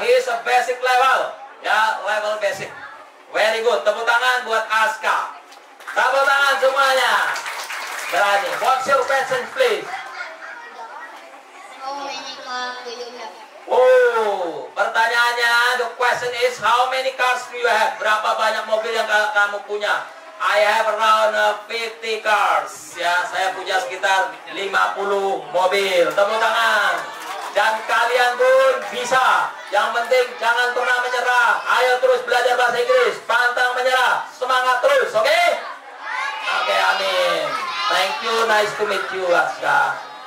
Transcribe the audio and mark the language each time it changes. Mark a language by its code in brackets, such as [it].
[en] He is a basic level, ya, level basic. Very good, [id] tepuk tangan buat Aska. Tepuk tangan semuanya. Berani. [en] What's your question, please? How many cars do you have? Oh, [id] pertanyaannya, [en] the question is how many cars do you have? [id] Berapa banyak mobil yang kamu punya? [en] I have around 50 cars. [id] Ya, saya punya sekitar 50 mobil. Tepuk tangan. Dan kalian pun bisa. Yang penting jangan pernah menyerah. Ayo terus belajar bahasa Inggris. Pantang menyerah. Semangat terus, oke? Okay? Oke, amin. [en] Thank you, nice to meet you, Aska.